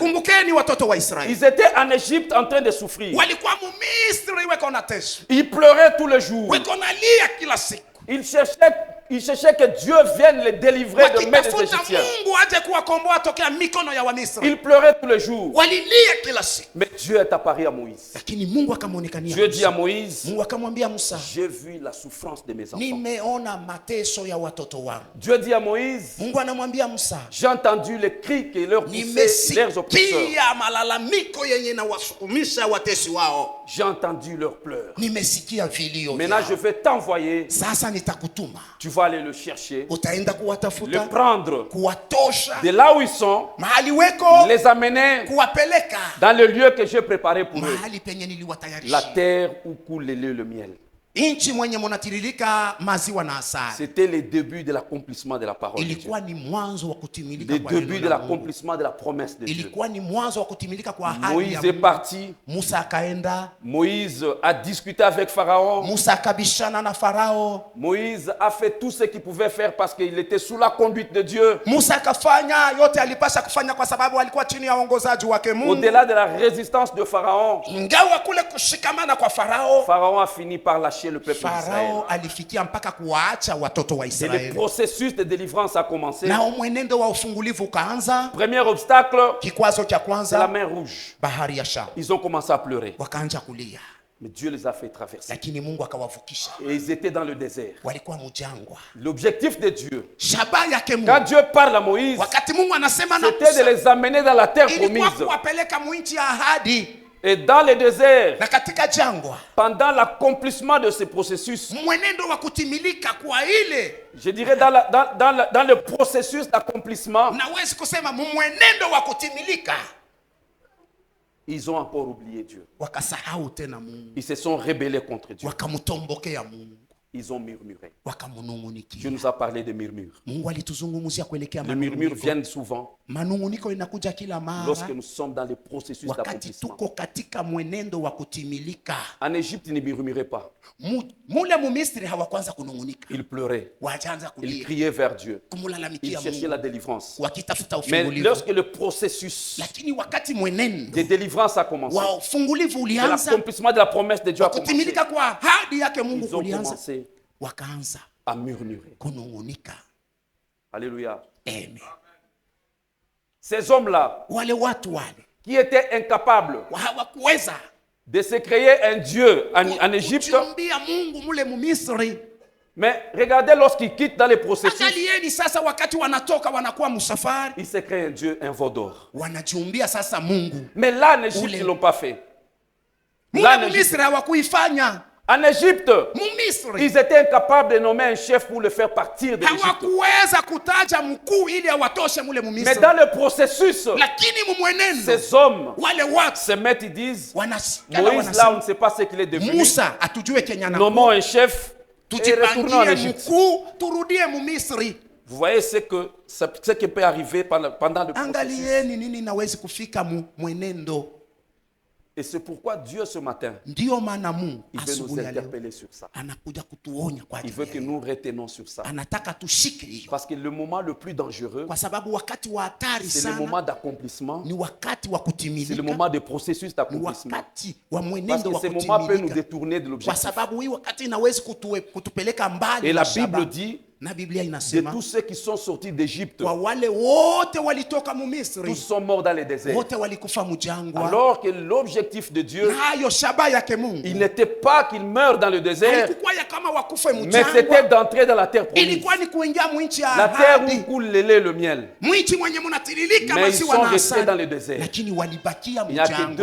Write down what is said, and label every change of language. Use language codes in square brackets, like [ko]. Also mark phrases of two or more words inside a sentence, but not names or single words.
[sw] Kumbukeni watoto wa Israeli [fr] Ils étaient en Égypte en train de souffrir. [sw] walikuwa Mumisri, weko na teso, [fr] Ils pleuraient tous les jours. [sw] weko na lia kila siku, [fr] Ils cherchaient que Dieu vienne les délivrer de main des [sw] wakitafuta [fr] Égyptiens. [sw] Mungu aje kuwakomboa tokea mikono ya Wamisri. [fr] Ils pleuraient tous les jours. [sw] Walilia kila siku, [fr] Mais Dieu est apparu à Moïse. [sw] lakini Mungu akamwonekania [fr] Dieu dit à [sw] Musa. [fr] Moïse, [sw] Mungu akamwambia Musa, [fr] j'ai vu la souffrance de mes enfants. [sw] nimeona mateso ya watoto wangu. [fr] Dieu dit à Moïse, [sw] Mungu anamwambia Musa, [fr] j'ai entendu les cris que leur poussaient leurs oppresseurs. [sw] nimesikia malalamiko yenye na wasukumisha watesi wao, [fr] J'ai entendu leurs pleurs. [sw] nimesikia vilio [fr] Maintenant, je [sw] vyao. [fr] vais t'envoyer. [sw] Sasa nitakutuma, [fr] Tu vas aller le chercher, [sw] utaenda [fr] le [sw] kuwatafuta, [fr] prendre [sw] kuwatosha [fr] de là où ils sont, [sw] mahali weko, [fr] les amener [sw] kuwapeleka [fr] dans le lieu que j'ai préparé pour eux. [sw] mahali penye [fr] La [sw] niliwatayarishia, [fr] terre où coule le lait et le miel. [sw] nchi mwenye munatiririka maziwa na asali. [fr] C'était le début de l'accomplissement de la parole de Dieu. [sw] Ilikuwa ni mwanzo wa kutimilika [fr] Le [sw] kwa neno [fr] début de [sw] la Mungu. [fr] l'accomplissement de la promesse de Dieu. [sw] Ilikuwa ni mwanzo wa kutimilika kwa ahadi ya [fr] Moïse est [sw] Mungu. [fr] parti. [sw] Musa akaenda. [fr] Moïse a discuté avec Pharaon. [sw] Musa akabishana na Farao. [fr] Moïse a fait tout ce qu'il pouvait faire parce qu'il était sous la conduite de Dieu. [sw] Musa akafanya yote alipasha kufanya kwa sababu alikuwa chini ya uongozaji wake Mungu. [fr] Au-delà de la résistance de Pharaon, [sw] Ingawa kule kushikamana kwa Farao, [fr] Pharaon a fini par lâcher le peuple d'Israël. [sw] Farao alifikia mpaka kuwaacha watoto wa [fr] Et le [sw] Israeli. [fr] processus de délivrance a commencé. [sw] Na mwenendo wa ufungulivu ukaanza. [fr] Premier obstacle, [sw] Kikwazo cha [fr] c'est la [sw] kwanza, [fr] mer Rouge. [sw] bahari ya Shamu. [fr] Ils ont commencé à pleurer. [sw] Wakaanza kulia, [fr] Mais Dieu les a fait traverser. [sw] lakini Mungu akawavukisha. [fr] Et ils étaient dans le désert. [sw] Walikuwa mjangwa. [fr] L'objectif de Dieu, [sw] Shabaha yake [fr] quand [sw] Mungu, [fr] Dieu parle à Moïse, [sw] wakati Mungu anasema na [fr] c'était de [sw] Musa, [fr] les amener dans la terre [sw] ilikuwa [fr] promise. [sw] kuwapeleka mwinchi ya ahadi. [fr] Et dans le désert, [sw] Na katika jangwa, [fr] pendant l'accomplissement de ce processus, [sw] mwenendo wa kutimilika kwa ile, [fr] je dirais dans le processus d'accomplissement, [sw] nawezi kusema mwenendo wa kutimilika, [fr] ils ont encore oublié Dieu. [sw] wakasahau tena Mungu, [fr] Ils se sont rebellés contre Dieu. [sw] wakamtombokea Mungu, [fr] Ils ont murmuré. Dieu [sw] wakamunungunikia. [fr] nous a parlé de murmures. [sw] Mungu alituzungumzia kuelekea [fr] Les murmures [sw] manunguniko. [fr] viennent souvent [sw] Manunguniko inakuja kila mara [fr] lorsque nous sommes dans le processus [sw] wakati [fr] d'accomplissement. [sw] tuko katika mwenendo wa kutimilika. [fr] En Égypte, ils ne murmuraient pas. [sw] Mule Mumisri hawakwanza kunungunika, [fr] Ils pleuraient. [sw] wajaanza [fr] Ils [sw] kulia, [fr] criaient vers Dieu. Ils [sw] kumulalamikia [fr] cherchaient [sw] Mungu, [fr] la délivrance. [sw] wakitafuta [fr] Mais [sw] ufungulivu. [fr] lorsque le processus [sw] Lakini wakati mwenendo [fr] de délivrance a commencé, [sw] wa ufungulivu [fr] de [sw] ulianza, [fr] l'accomplissement de la promesse de Dieu a commencé, [sw] kutimilika kwa ahadi yake Mungu [fr] ils ont [sw] kulianza, [fr] commencé [sw] wakaanza [fr] à murmurer. [sw] kunungunika. [fr] Alléluia. [sw] Amen. [fr] Ces hommes-là, [sw] Wale watu wale [fr] qui étaient incapables [sw] hawakuweza [fr] de se créer un Dieu en Égypte, [sw] kujiumbia Mungu mule Mumisri. [fr] mais regardez lorsqu'ils quittent dans les processus, [sw] Angalieni sasa, wakati wanatoka wanakuwa msafari, [fr] ils se créent un Dieu, un veau d'or. [sw] wanajiumbia sasa Mungu. [fr] Mais là, en Égypte, [sw] Oule. [fr] ils ne l'ont pas fait. [sw] Mule [fr] Là, en Égypte, [sw] Mumisri hawakuifanya. [fr] en Égypte, [sw] Mumisri [fr] ils étaient incapables de nommer un chef pour le faire partir de l'Égypte. [sw] hawakuweza kutaja mkuu ili awatoshe mule [fr] Mais [sw] Mumisri. [fr] dans le processus, [sw] Lakini mumwenendo [fr] ces hommes [sw] wale watu [fr] se mettent, ils disent, [sw] wanasikana, [fr] Moïse, là, on [sw] wanasema [fr] ne sait pas ce qu'il est devenu. [sw] Musa atujue Kenya na [fr] Nommons un chef et retournons en [sw] tujipangie [fr] Égypte. [sw] mkuu, turudie Mumisri. [fr] Vous voyez ce qui peut arriver pendant le processus. [sw] Angalieni nini nawezi kufika mwenendo. [fr] Et c'est pourquoi Dieu, ce matin, [sw] Ndiyo maana Mungu [fr] il veut nous [sw] asubuhi ya leo [fr] interpeller sur ça. [sw] anakuja kutuonya kwa [fr] Il veut que [sw] ajili ya [fr] nous retenons sur ça. [sw] anataka tushike hiyo, [fr] Parce que le moment le plus dangereux, [sw] kwa sababu wakati wa hatari [fr] c'est le [sw] sana [fr] moment d'accomplissement, [sw] ni wakati wa [fr] c'est le [sw] kutimilika, [fr] moment de processus [sw] ni [fr] d'accomplissement. [sw] wakati wa [fr] Parce [sw] mwenendo [fr] que [sw] wa [fr] ce moment peut nous [sw] kutimilika, [fr] détourner de [sw] kwa [fr] l'objectif. [sw] sababu hii wakati inawezi kutupeleka mbali [fr] Et [sw] na [fr] la [sw] shabaha. [fr] Bible dit, [sw] Na Biblia [fr] de [sw] inasema [fr] tous ceux qui sont sortis d'Égypte, [sw] kwa wale wote walitoka Mumisri, [fr] tous sont morts dans les déserts. [sw] wote walikufa mjangwa. [fr] Alors que l'objectif de Dieu, [sw] Nayo shabaha yake Mungu [fr] il n'était pas qu'ils meurent dans le désert, [sw] haikuwa ya kama wakufe [fr] mais c'était [sw] mjangwa, [fr] d'entrer dans la terre promise. [sw] ilikuwa ni kuingia mwinchi ya [fr] La terre où [sw] ahadi, [fr] coule le lait et le miel. [sw] mwinchi mwenye munatiririka [fr] Mais ils [sw] maziwa [fr] sont [sw] na [fr] restés dans [sw] asali, [fr] le désert. [sw] lakini walibakia [fr] Il n'y a que deux